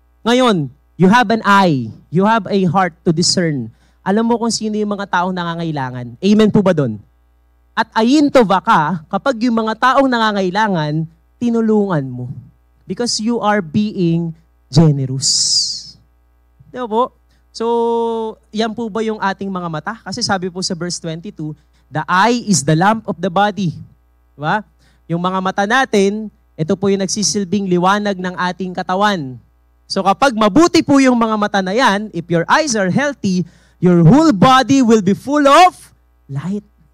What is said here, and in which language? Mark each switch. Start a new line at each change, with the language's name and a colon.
English: Ngayon, you have an eye, you have a heart to discern.
Filipino: Alam mo kung sino yung mga taong nangangailangan. Amen po ba doon? At ayin to ba ka, kapag yung mga taong nangangailangan, tinulungan mo.
English: Because you are being generous.
Filipino: Di ba po? So, yan po ba yung ating mga mata? Kasi sabi po sa verse 22,
English: the eye is the lamp of the body.
Filipino: Diba? Yung mga mata natin, ito po yung nagsisilbing liwanag ng ating katawan. So kapag mabuti po yung mga mata na yan,
English: if your eyes are healthy, your whole body will be full of light.